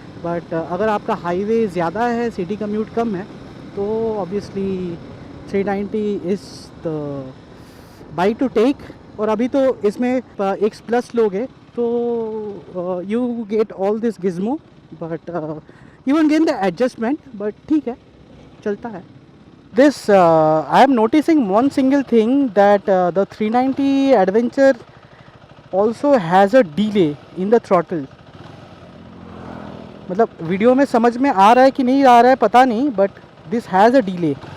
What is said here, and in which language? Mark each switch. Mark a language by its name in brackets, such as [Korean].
[Hindi] But अगर आपका highway ज़्यादा है, सिटी कम्यूट कम है, तो obviously [English] 390 is the bike to take. [Hindi] और अभी तो इसमें X प्लस लोगे तो [English] You get all this gizmo but you won't get the adjustment. [Hindi] But ठीक है, चलता है. [English] This I am noticing one single thing that the 390 Adventure also has a delay in the throttle. [Hindi] मतलब video में समझ में आ रहा है कि नहीं आ रहा है पता नहीं, but [English] this has a delay.